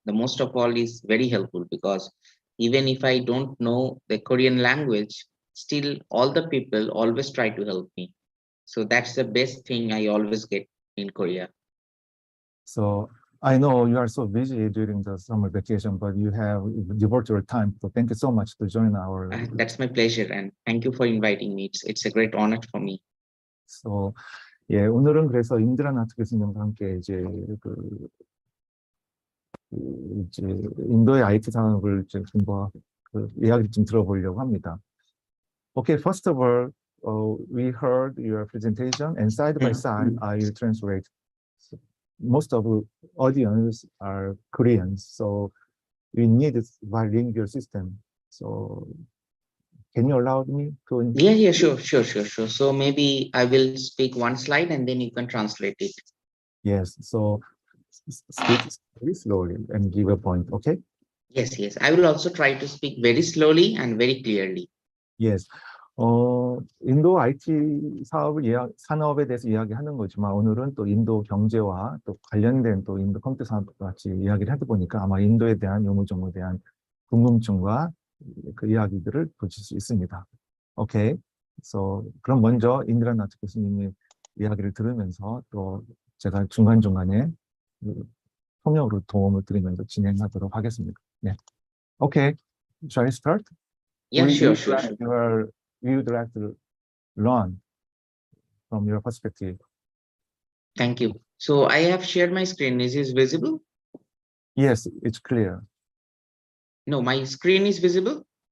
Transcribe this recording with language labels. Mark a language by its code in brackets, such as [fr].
[en] The most of all is very helpful because even if I don't know the Korean language, still all the people always try to help me. So that's the best thing I always get in Korea. So I know you are so busy during the summer vacation, but you have devoted your time. So thank you so much to join our. That's my pleasure, and thank you for inviting me. It's a great honor for me. [ko] So, 예, 오늘은 그래서 인드라나트 교수님과 함께 이제 이제 인도의 IT 산업을 이제 좀더 이야기를 좀 들어보려고 합니다. [en] Okay, first of all, we heard your presentation, and side by side, I will translate. Most of the audience are Koreans, so we need a bilingual system. So, can you allow me to? Yeah, sure. So maybe I will speak one slide and then you can translate it. Yes, so speak very slowly and give a point, okay? Yes. I will also try to speak very slowly and very clearly. Yes. [ko] 인도 IT 산업에 대해서 이야기하는 거지만 오늘은 또 인도 경제와 또 관련된 또 인도 컴퓨터 산업과 같이 이야기를 하다 보니까 아마 인도에 대한 요물조물에 대한 궁금증과 그 이야기들을 보실 수 있습니다. 오케이. So, 그럼 먼저 인드라나트 교수님의 이야기를 들으면서 또 제가 중간중간에 통역으로 도움을 드리면서 진행하도록 하겠습니다. 네. [en] 오케이. Shall I start? Yeah, sure. We would like to learn from your perspective. Thank you. So I have shared my screen. Is this visible? Yes, it's clear. No, my screen is visible?